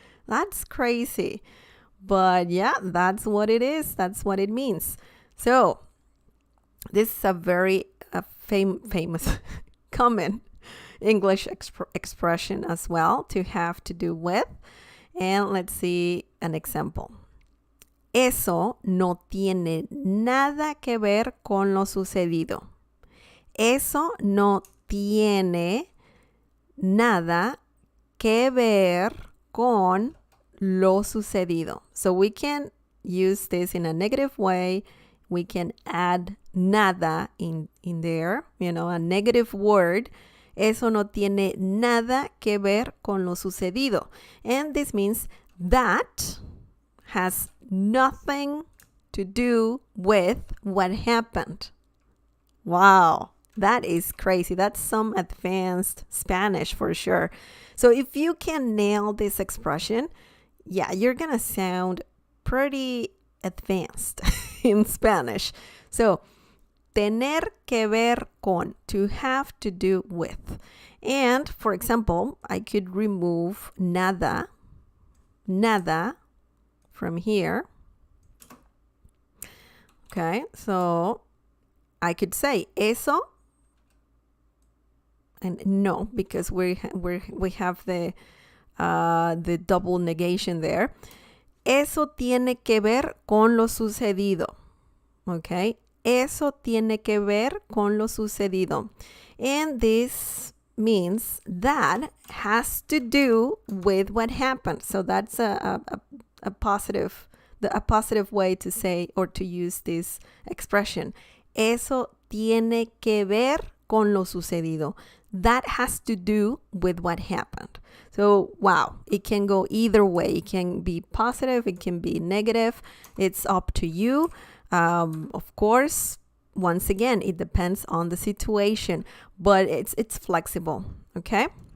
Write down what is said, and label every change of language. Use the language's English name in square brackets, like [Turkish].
[English] That's crazy. But yeah, that's what it is. That's what it means. So this is a very famous, common English expression as well, to have to do with. And let's see an example. [Spanish] Eso no tiene nada que ver con lo sucedido. Eso no tiene nada que ver con lo sucedido. [English] So we can use this in a negative way. We can add nada in there, a negative word. [Spanish] Eso no tiene nada que ver con lo sucedido. [English] And this means that has nothing to do with what happened. Wow, that is crazy. That's some advanced Spanish for sure. So if you can nail this expression, yeah, you're going to sound pretty advanced in Spanish. So, [Spanish] tener que ver con, [English] to have to do with. And for example, I could remove nada from here. Okay, so I could say [Spanish] eso, [English] and no, because we have the double negation there. [Spanish] Eso tiene que ver con lo sucedido. Okay, eso tiene que ver con lo sucedido. [English] And this means that has to do with what happened. So that's a positive way to say or to use this expression. [Spanish] Eso tiene que ver con lo sucedido. [English] That has to do with what happened. So, wow, it can go either way. It can be positive, it can be negative. It's up to you. Of course, once again, it depends on the situation, but it's flexible, okay?